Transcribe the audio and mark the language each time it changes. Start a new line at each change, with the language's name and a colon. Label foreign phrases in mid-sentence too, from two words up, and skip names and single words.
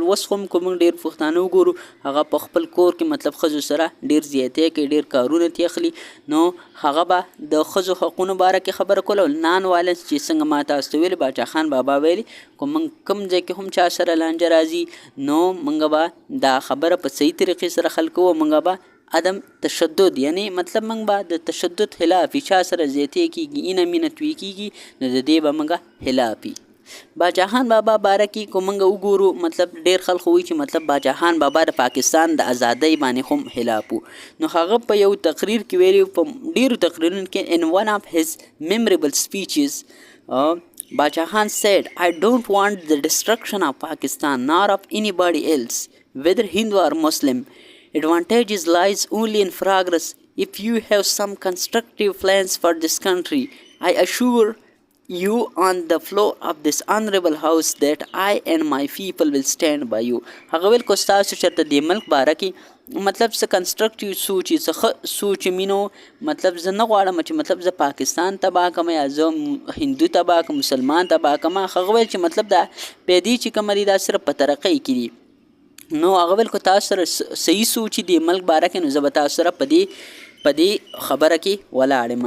Pashto: اوس هم که موږ ډېر پښتانه وګورو هغه په خپل کور کې مطلب ښځو سره ډېر زیاتی کوي، ډېر کارونه ترې اخلي، نو هغه به د ښځو حقونو باره کې خبره کوله.
English: non violence
Pashto: چې څنګه ما تاسو ته ویلي باچاخان بابا ویلي که موږ کوم ځای کې هم چا سره لانجه راځي نو موږ به دا خبره په صحیح طریقې سره حل کوو. موږ به عدم تشدد، یعنی مطلب موږ به د تشدد خلاف چا سره زیاتی کېږي اینه مینه توی کېږي نو د دې به موږ خلاف وي. باچاخان بابا باره کې که موږ وګورو مطلب ډېر خلک وایي چې مطلب باچاخان بابا د پاکستان د ازادۍ باندې هم خلاف و. نو هغه په یو تقریر کې ویلي، په ډېرو تقریرونو کې
English: in one of his memorable speeches Bacha said, I don't want the destruction of Pakistan nor of anybody else, whether Hindu or Muslim. Advantages lies only in progress. If you have some constructive plans for this country, I assure you on the floor of this honorable house that I and my people will stand by you.
Pashto: هغه ویل که ستاسو چېرته دې ملک باره کې مطلب څه کنسټرکټیو سوچ څه ښه سوچ مینو مطلب زه نه غواړم چې مطلب زه پاکستان تباه کړم یا زه هندو تباه کړم مسلمان تباه کړم. هغه ویل چې مطلب دا پیدې چې کومه دي دا صرف په ترقۍ کې دي. نو هغه ویل که تاسو سره صحیح سوچ دی ملک باره کې نو زه به تاسو سره په دې خبره کې ولاړ یم.